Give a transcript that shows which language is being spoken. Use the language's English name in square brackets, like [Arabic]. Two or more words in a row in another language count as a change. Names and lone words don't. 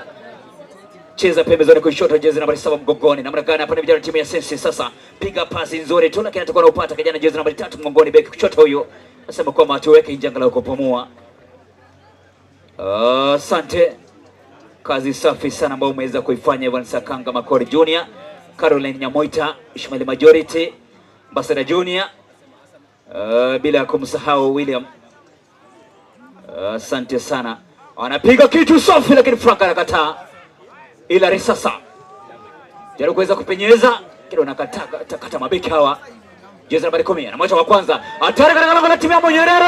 [Swahili] Cheza pembezoni kushoto, jezi nambari 7 mgongoni, namna gani hapa ni vijana timu ya Sensi. Sasa piga pasi nzuri tu, lakini atakuwa anapata kijana jezi nambari 3 mgongoni, beki kushoto huyo. Nasema kwamba atuweke njanga la kupumua. Asante. Kazi safi sana ambayo umeweza kuifanya Evan Sakanga Makori Junior, Caroline Nyamoita, Ishmael Majority, Ambassador Junior, bila kumsahau William. Asante sana. Anapiga kitu safi, lakini Frank anakataa. Ila risasa jaribu kuweza kupenyeza, kile unakataa kata mabeki hawa. Jezi nambari 10 na mwacha wa kwanza. Hatari katika lango la timu ya Monyerero.